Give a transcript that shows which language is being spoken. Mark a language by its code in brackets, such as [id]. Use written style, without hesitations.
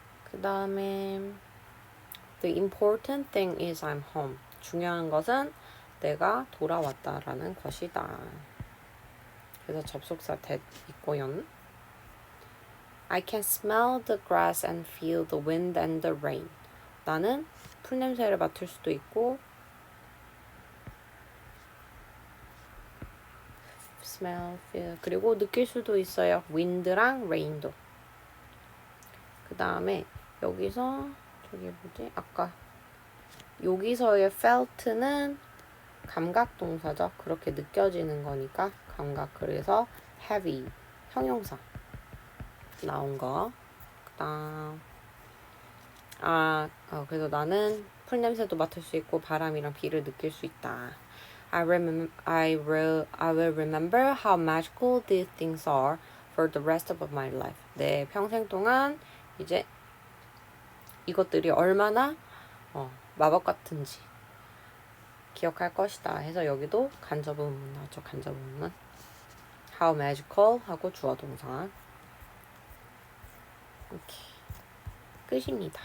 [ko] 그 다음에 [en] The important thing is I'm home. [ko] 중요한 것은 내가 돌아왔다라는 것이다. 그래서 접속사 that 있고요. [en] I can smell the grass and feel the wind and the rain. [ko] 나는 풀냄새를 맡을 수도 있고 smell, feel 그리고 느낄 수도 있어요. wind랑 rain도. 그 다음에 여기서 저기 뭐지? 아까 여기서의 felt는 감각 동사죠. 그렇게 느껴지는 거니까 감각. 그래서 heavy 형용사 나온 거. 그다음 그래서 나는 풀냄새도 맡을 수 있고 바람이랑 비를 느낄 수 있다. [en] I will remember how magical these things are for the rest of my life. [ko] 내 평생 동안 이제 이것들이 얼마나 마법 같은지 기억할 것이다 해서 여기도 간접 의문 나왔죠. 간접 의문. [en] How magical [ko] 하고 주어 동사. 이렇게 끝입니다.